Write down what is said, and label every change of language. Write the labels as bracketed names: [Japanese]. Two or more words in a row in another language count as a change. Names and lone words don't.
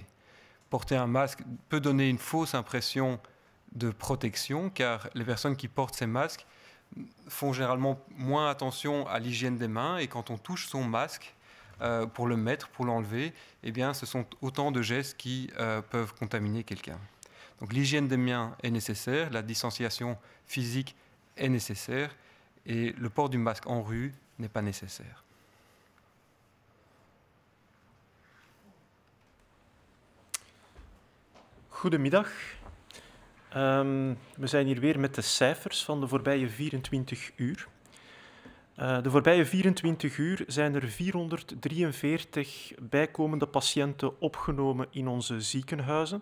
[French] Porter un masque peut donner une fausse impression de protection, car les personnes qui portent ces masques font généralement moins attention à l'hygiène des mains, et quand on touche son masque pour le mettre, pour l'enlever, eh bien, ce sont autant de gestes qui peuvent contaminer quelqu'un. Donc l'hygiène des mains est nécessaire, la distanciation physique est nécessaire, et le port du masque en rue n'est pas nécessaire. [Dutch] Goedemiddag. We zijn hier weer met de cijfers van de voorbije 24 uur. De voorbije 24 uur zijn er 443 bijkomende patiënten opgenomen in onze ziekenhuizen.